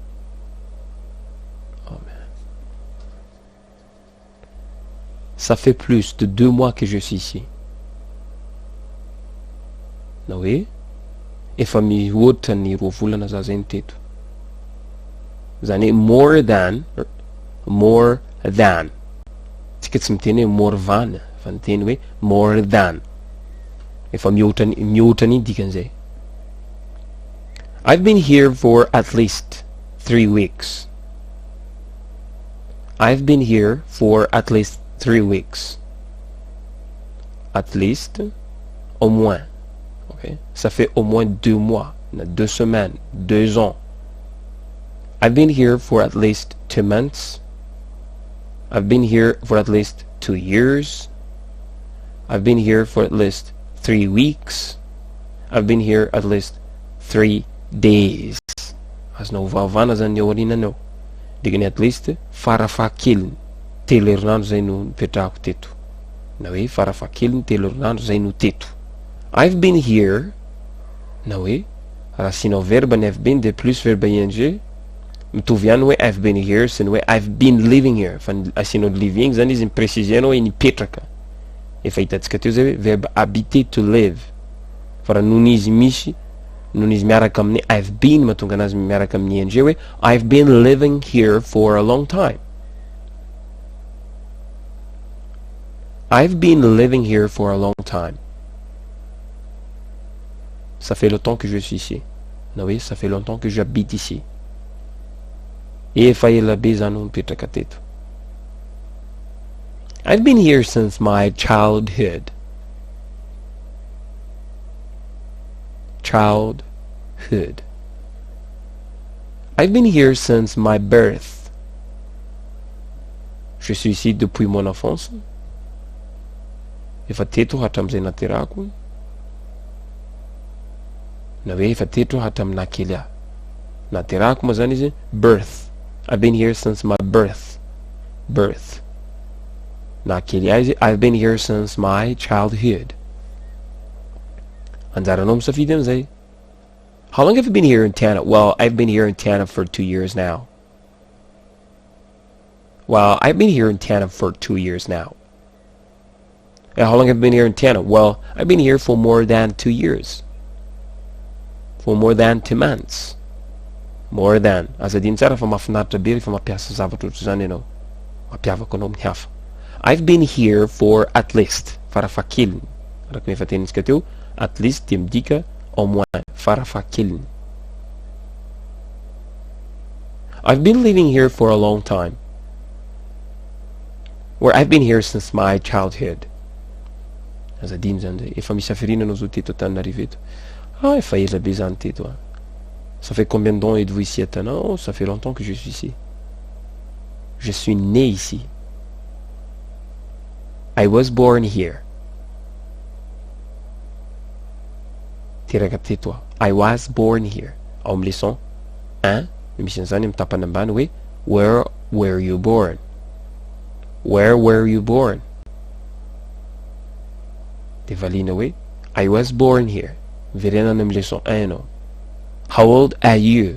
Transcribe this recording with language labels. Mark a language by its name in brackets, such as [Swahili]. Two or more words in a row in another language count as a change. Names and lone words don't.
[English] Oh, man. [French] Ça fait plus de 2 mois que je suis ici. [Malagasy] Na hoe efa mihoatra ny roa volana za zay ny teto. Zany hoe [English] more than. [Malagasy] Tsika tsy miteny hoe [English] more than, [Malagasy] fa miteny hoe [English] more than. [Malagasy] Efa mihoatra ny dikan'izay. [English] I've been here for at least 3 weeks. I've been here for at least 3 weeks. At least, [French] au moins. Okay. Ça fait au moins 2 mois, 2 semaines, 2 ans. [English] I've been here for at least 2 months. I've been here for at least 2 years. I've been here for at least 3 weeks. I've been here at least 3 days. [Malagasy] Azonao vavana zany ao arinanao. Dikany [English] at least [Malagasy] farafahakeliny 3 herinandro zay no nipetrahako teto. Na hoe farafahakeliny 3 herinandro zay no teto. [English] I've been here, [Malagasy] na hoe raha asianao verbe ny [English] have been [French] de plus verbe [Malagasy] ing mitovy ihany hoe [English] I've been here [Malagasy] sy ny hoe [English] I've been living here. [Malagasy] Fa asianao living zany izy mipresizenao hoe nipetraka. Efa hitantsika teo zay hoe [French] verbe habiter, [English] to live. [Malagasy] Fa raha noho izy misy, noho izy miaraka amin'ny [English] I've been [Malagasy] mahatonga anazy miaraka amin'ny ing hoe [English] I've been living here for a long time. I've been living here for a long time. [French] Ça fait longtemps que je suis ici. [Malagasy] Na hoe [French] ça fait longtemps que j'habite ici. [Malagasy] Efa ela be zany no mipetraka teto. [English] I've been here since my childhood. Childhood. I've been here since my birth. [French] Je suis ici depuis mon enfance. [Malagasy] Efa teto hatram'izay naterako. Na hoe efa teto hatramina kely aho. Naterako moa zany izy birth. [English] I've been here since my birth. Birth. [Malagasy] Na kely aho izy [English] I've been here since my childhood. [Malagasy] Anjaranao misafidy am'izay. [English] How long have you been here in Tana? Well, I've been here in Tana for 2 years now. Well, I've been here in Tana for 2 years now. And how long have you been here in Tana? Well, I've been here for more than 2 years. For more than 2 months. More than. [Malagasy] Aza adiny tsara fa mahafinaritra be rehefa mampiasa zavatra ohatry zany ianao. Mampiavaka anao amin'ny hafa. [English] I've been here for at least. [Malagasy] Farafahakeliny. Araka ny efa tenintsika teo. [English] At least [Malagasy] dia midika [French] au moins. [Malagasy] Farafahakeliny. [English] I've been living here for a long time. Where I've been here since my childhood. [Malagasy] Aza adiny zany zay. Efa misy hafirina anao zao teto Antananarivo eto. Ah, efa ela be zany teto ah. [French] Ça fait combien de temps êtes-vous ici à Tanao? Ça fait longtemps que je suis ici. Je suis né ici. [English] I was born here. [Malagasy] Teraka teto. [English] I was born here. [Malagasy] Ao amin'ny leçon 1, misy an'izany amin'ny tapany ambany hoe [English] where were you born? Where were you born? [Malagasy] De valina hoe [English] I was born here. [Malagasy] Verenana amin'ny leçon 1 ianao. [English] How old are you?